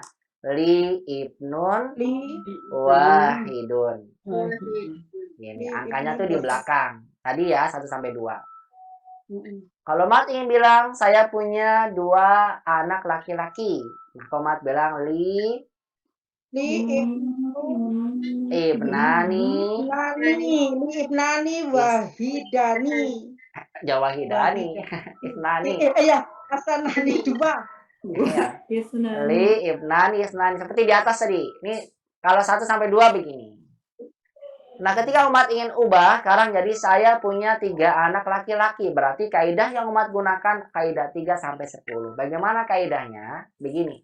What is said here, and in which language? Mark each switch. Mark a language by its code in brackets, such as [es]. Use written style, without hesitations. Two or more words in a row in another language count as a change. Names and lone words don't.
[ar] لي ابن واحد. [id] Ini angkanya tuh di belakang. Tadi ya 1 sampai 2. Kalau umat ingin bilang saya punya 2 anak laki-laki, maka umat bilang [ar] لي ابنان واحدان. جواحدان. ابنان. Ya, اثنان 2. [id] Ya. [ar] لي ابنان اثنان [id] seperti di atas tadi. Ini kalau 1 sampai 2 begini. Nah, ketika umat ingin ubah sekarang jadi saya punya 3 anak laki-laki, berarti kaidah yang umat gunakan kaidah 3 sampai 10. Bagaimana kaidahnya? Begini.